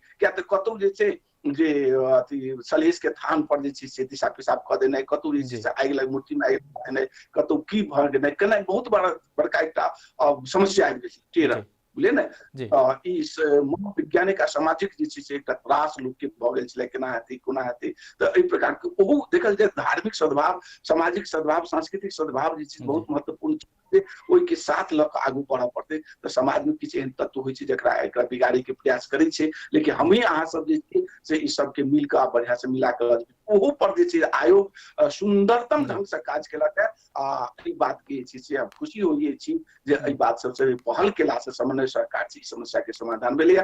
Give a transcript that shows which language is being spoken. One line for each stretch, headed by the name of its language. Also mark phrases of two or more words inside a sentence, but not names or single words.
Maithili: किया तऽ कतौ जे छै जे अथी सलहेश के थान पर जे छै से दिशा पेशाब कऽ देनाइ, कतौ जे छै से आगि लग मूर्ति में आगि लगा देनाइ, कतौ की भऽ गेनाइ केनाइ बहुत बड़का एकटा समस्या आबि गेल छै टेढ़, बुझलियै ने। ई मनोवैज्ञानिक आ सामाजिक जे छै से एकटा त्रास लोक के भऽ गेल छलै, केना हेतै कोना हेतै। तऽ एहि प्रकार के ओहो देखल जाय धार्मिक सद्भाव, सामाजिक सद्भाव, सांस्कृतिक सद्भाव जे छै बहुत महत्वपूर्ण छै। ओहि के साथ लऽ कऽ आगू बढ़ऽ पड़तै। तऽ समाज में किछु एहन तत्व होइ छै जकरा एकरा बिगाड़ै के प्रयास करै छै, लेकिन हमही अहाँ सब जे छै से ई सबके मिल कऽ बढ़िया से मिला कऽ ओहो पर जे छै आयोग सुंदरतम ढंग से काज केलक है। आ ई बात के जे छै से हम खुशी होइए छी जे एहि बात सबसे पहल केला से समन्वय सरकार छै समस्या के समाधान भेलैया।